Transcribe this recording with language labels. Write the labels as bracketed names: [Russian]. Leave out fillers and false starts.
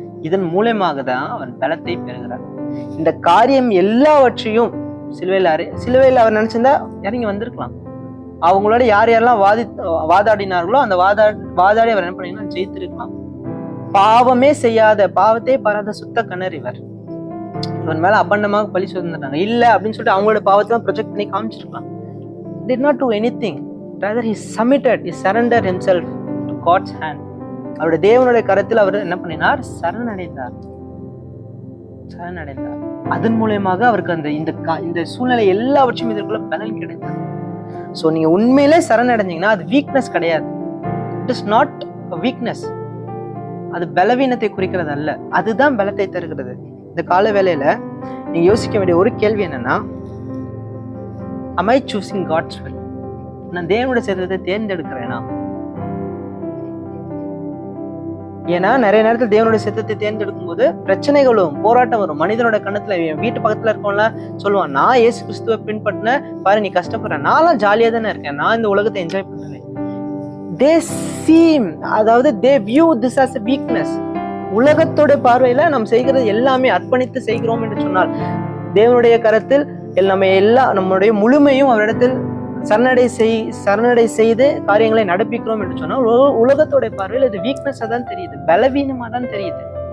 [Tamil] இதன் மூலமாக தான் அவர் பலத்தை பெறுகிறார். இந்த காரியம் எல்லாவற்றையும் சிலுவையில் அவர் நினைச்சிருந்தா இறங்கி வந்திருக்கலாம். அவங்களோட யாரெல்லாம் வாதாடினார்களோ அந்த வாதாடி அவர் என்ன பண்ணீங்கன்னா ஜெயித்திருக்கலாம். பாவமே செய்யாத, பாவத்தை பாராத சுத்த கணர் இவன் மேல அபண்டமாக பழி சொல்லிருந்தாங்க. இல்ல அப்படின்னு சொல்லிட்டு அவங்களோட பாவத்தை ப்ரொஜெக்ட் பண்ணி காமிச்சிருக்கலாம். [English] did not do anything, rather he submitted, he surrendered himself to God's hand. [Tamil] அவருடைய தேவனுடைய கரத்தில் அவர் என்ன பண்ணினார், சரணடைந்தார். அதன் மூலமாக அவருக்கு இந்த சூழ்நிலை எல்லாவற்றையும் இதற்குள்ள பலன் கிடைத்தது. ஸோ நீங்க உண்மையிலே சரணடைஞ்சீங்கன்னா அது வீக்னஸ் கிடையாது. [English] It is not weakness. [Tamil] அது பலவீனத்தை குறிக்கிறது அல்ல, அதுதான் பலத்தை தருகிறது. இந்த கால வேளையில நீங்க யோசிக்க வேண்டிய ஒரு கேள்வி என்னன்னா, [English] am I choosing God's will? [Tamil] நான் தேவனுடைய சித்தத்தை தேர்ந்தெடுக்கிறேனா? ஏன்னா நிறைய நேரத்தில் தேவனுடைய சித்தத்தை தேர்ந்தெடுக்கும் போது பிரச்சனைகள் வரும், போராட்டம் வரும். மனிதனோட கண்ணத்துல, வீட்டு பக்கத்துல இருக்கவங்கள சொல்லுவான், நான் இயேசு கிறிஸ்துவை பின்பற்றின பாரு, நீ கஷ்டப்படுற, நான்லாம் ஜாலியா தானே இருக்கேன், நான் இந்த உலகத்தை என்ஜாய் பண்ணுவேன். [English] they seem, [Tamil] அதாவது [English] they view this as a weakness. [Tamil] உலகத்தோட பார்வையில நாம் செய்கிறது எல்லாமே அர்ப்பணித்து செய்கிறோம் என்று சொன்னால், தேவனுடைய கரத்தில் நம்முடைய முழுமையும் அவரிடத்தில் சரணடை செய்து காரியங்களை நடப்பிக்கிறோம் என்று சொன்னால், உலகத்தோட பார்வையில் இது வீக்னஸா தான் தெரியுது, பலவீனமா தான் தெரியுது.